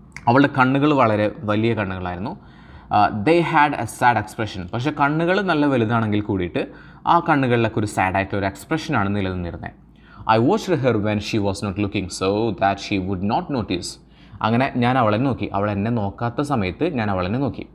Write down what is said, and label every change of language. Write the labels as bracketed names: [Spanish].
[Malayalam] അവളുടെ കണ്ണുകൾ വളരെ വലിയ കണ്ണുകളായിരുന്നു. [English] They had a sad expression. [Malayalam] പക്ഷേ കണ്ണുകൾ നല്ല വലുതാണെങ്കിൽ കൂടിയിട്ട് ആ കണ്ണുകളിലൊക്കെ ഒരു സാഡായിട്ട് ഒരു എക്സ്പ്രഷനാണ് നിലനിന്നിരുന്നത്. [English] I watched her when she was not looking so that she would not notice. [Malayalam] അങ്ങനെ ഞാൻ അവളെ നോക്കി, അവൾ എന്നെ നോക്കാത്ത സമയത്ത് ഞാൻ അവളെ നോക്കി.